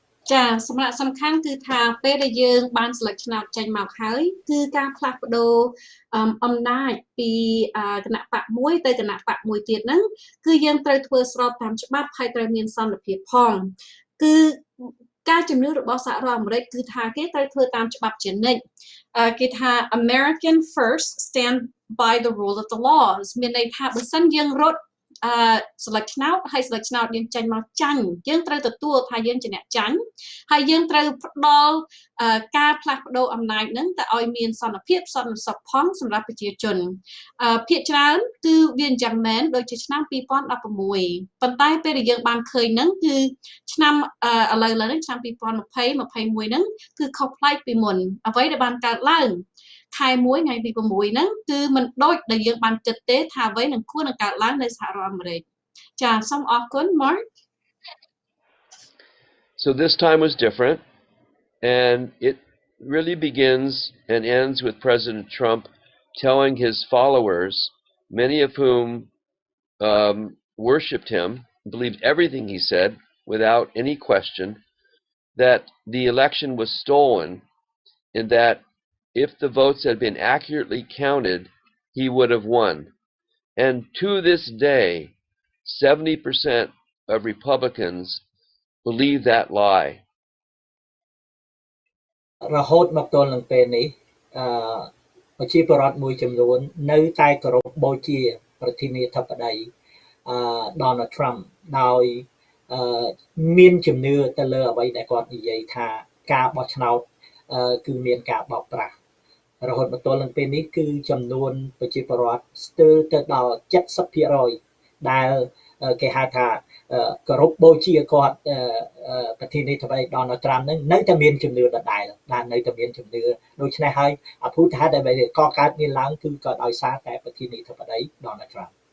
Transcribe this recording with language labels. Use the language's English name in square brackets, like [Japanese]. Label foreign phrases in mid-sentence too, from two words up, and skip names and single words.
[Khmer] ចាសម្រាប់សំខាន់គឺថាពេលដែលយើងបានស្លឹកឆ្នោតចេញមកហើយគឺការផ្លាស់ប្ដូរអំណាចពីគណៈបកមួយទៅគណៈបកមួយទៀតហ្នឹងគឺយើងត្រូវធ្វើស្របតាមច្បាប់ហើយត្រូវមានសន្តិ ភាពផងគឺការជំនឿរបស់សហរដ្ឋអាមេរិកគឺថាគេត្រូវធ្វើតាមច្បាប់ជានិច្ចគេថា [English] American first stand by the rule of the laws [Khmer] មានន័យថាបើ សិនយើងរត់ស្លឹកឆ្នោតហើយស្លឹកឆ្នោតយើងចេញមកចាញ់យើងត្រូវទទួលថាយើងជាអ្នកចាញ់ហើយយើងត្រូវផ្ដល់ការផ្លា ស់ប្ដូរអំណាចហ្នឹងទៅឲ្យមានសន្តិភាពសន្តិសុខផងសម្រាប់ប្រជាជនភាគច្រើនគឺវាអញ្ចឹងមែនដូចជាឆ្នាំ2016ប៉ុន្តែពេលដែលយើងបានឃើញហ្នឹងគឺឆ្នាំឥឡូវនេះឆ្នាំ2020 21ហ្នឹងគឺខុសប្លែកពីមុនអ្វីដែលបានកើតឡើងខែ1ថ្ងៃទី6ហ្នឹងគឺមិនដូចដែលយើងបានគិតទេថាអ្វីនឹងគួរនឹងកើតឡើងនៅសហរដ្ឋអាមេរិកចាសូមអរគុណ Mark [English] So this time was different, and it really begins and ends with President Trump telling his followers, many of whom worshipped him, believed everything he said without any question, that the election was stolen and that if the votes had been accurately counted, he would have won. And to this day, 70% of Republicans believe that lie. [Khmer] រហូតមកទល់នឹងពេលនេះប្រជាពលរដ្ឋមួយចំនួននៅតែគោរពបូជាប្រធានាធិបតីDonald Trump ដោយ មានជំនឿទៅលើអ្វីដែលគាត់និយាយថាការបោះឆ្នោតគឺមានការបោកប្រាស់រហូតមកទល់នឹងពេលនេះគឺចំនួនប្រជាពលរដ្ឋស្ទើរទៅដល់ 70% ដែលគេហៅថាគោរពបូជាគាត់ប្រធានាធិបតី Donald Trump នឹងនៅតែមានជំនឿដដែលនៅតែមានជំនឿដូច្នេះហើយអភូតហេតុដែលកកើតមានឡើងគឺក៏ដោយសារតែប្រធានាធិបតី Donald Trump